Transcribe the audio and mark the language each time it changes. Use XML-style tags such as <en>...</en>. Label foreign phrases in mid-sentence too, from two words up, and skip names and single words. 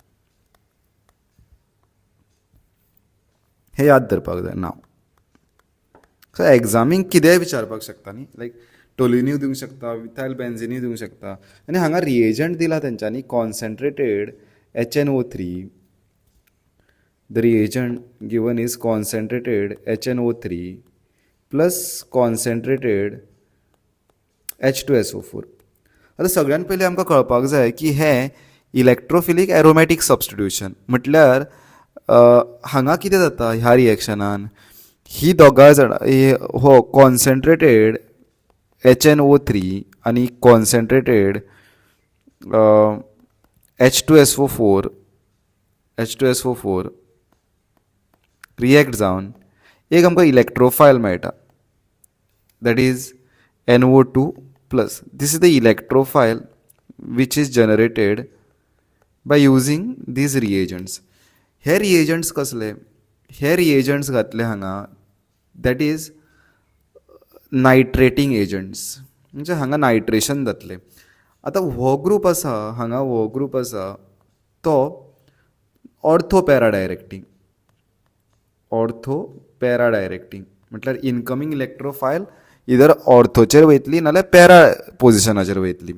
<kok>हे याद धरपाक जाय नांव. सो एग्जामीक कितेंय विचारपाक शकता न्ही, लायक टोल्यूनूय दिवंक शकता, मिथायल बेन्झीनूय दिवंक शकता. आनी हांगा रिएजंट दिला तेंच्यांनी</kok> <en>concentrated HNO3. The reagent given is concentrated HNO3 plus concentrated H2SO4.</en> <kok>आतां सगळ्यान पयलीं आमकां कळपाक जाय की हें</kok> <en>electrophilic aromatic substitution</en> <kok>म्हटल्यार हांगा कितें जाता ह्या रिएक्शनान, ही दोगांय जाणां हो</kok> <en>concentrated HNO3</en> <kok>आनी</kok> <en>concentrated H2SO4 react</en> <kok>जावन एक आमकां इलेक्ट्रोफायल मेळटा.</kok> <en>That is NO2 plus. This is the electrophile which is generated by using these reagents.</en> <kok>हे reagents कसले? हे reagents घातले हांगा,</kok> <en>that is nitrating agents,</en> <kok>म्हणजे हांगा नायट्रेशन जातलें. आतां हो ग्रूप आसा हांगा, हो ग्रूप आसा तो</kok> <en>ortho para directing. ortho para directing</en> <kok>म्हटल्यार</kok> <en>incoming electrophile</en> <kok>इधर ऑर्थोचेर वयतली नाल्यार पॅरा पोजिशनाचेर वयतली.</kok>